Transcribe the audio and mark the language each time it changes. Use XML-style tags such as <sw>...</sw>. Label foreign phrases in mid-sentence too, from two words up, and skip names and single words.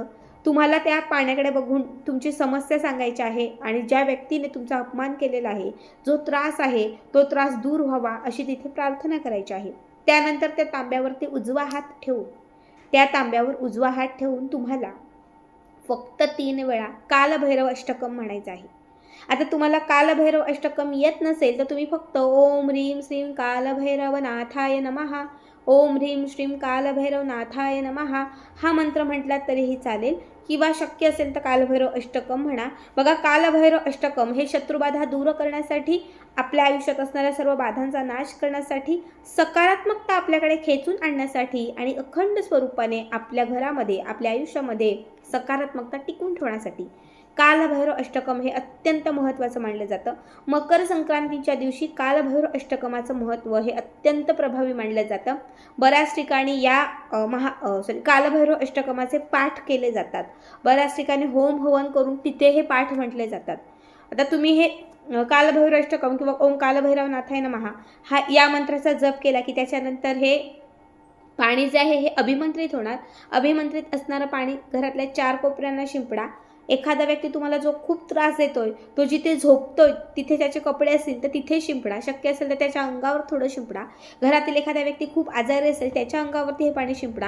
<mr>तुम्हाला त्या पाण्याकडे बघून तुमची समस्या सांगायची आहे आणि ज्या व्यक्तीने तुमचा अपमान केलेला आहे, जो त्रास आहे, तो त्रास दूर व्हावा अशी तिथे प्रार्थना करायची आहे. त्यानंतर त्या तांब्यावरती उजवा हात ठेवून, त्या तांब्यावर उजवा हात ठेवून तुम्हाला फक्त 3 वेळा कालभैरव अष्टकम म्हणायचं आहे. आता तुम्हाला कालभैरव अष्टकम येत नसेल तर तुम्ही फक्त</mr> <sa>ओम ह्रीं श्रीं कालभैरवनाथाय नमः, ओम ह्रीं श्रीं कालभैरवनाथाय नमः</sa> <mr>हा मंत्र म्हटलात तरीही चालेल किंवा शक्य असेल तर कालभैरव अष्टकम म्हणा. बघा, कालभैरव अष्टकम हे शत्रुबाधा दूर करण्यासाठी, आपल्या आयुष्यात असणाऱ्या सर्व बाधांचा नाश करण्यासाठी, सकारात्मकता आपल्याकडे खेचून आणण्यासाठी आणि अखंड स्वरूपाने आपल्या घरामध्ये, आपल्या आयुष्यामध्ये सकारात्मकता टिकून ठेवण्यासाठी कालभैरव अष्टकम हे अत्यंत महत्त्वाचं मानलं जातं. मकर संक्रांतीच्या दिवशी कालभैरव अष्टकमाचं महत्त्व हे अत्यंत प्रभावी मानलं जातं. बऱ्याच ठिकाणी या कालभैरव अष्टकमाचे पाठ केले जातात. बऱ्याच ठिकाणी होम हवन करून तिथे हे पाठ म्हटले जातात. आता तुम्ही हे कालभैरव अष्टकम किंवा</mr> <sa>ओम कालभैरवनाथाय नमः</sa> <mr>हा या मंत्राचा जप केला की त्याच्यानंतर हे पाणी जे आहे हे अभिमंत्रित होणार. अभिमंत्रित असणारं पाणी घरातल्या 4 कोपऱ्यांना शिंपडा. एखादा व्यक्ती तुम्हाला जो खूप त्रास देतोय, तो जिथे झोपतोय तिथे त्याचे कपडे असतील तर तिथे शिंपडा. शक्य असेल तर त्याच्या अंगावर थोडं शिंपडा. घरातील एखादा व्यक्ती खूप आजारी असेल त्याच्या अंगावरती हे पाणी शिंपडा.</mr>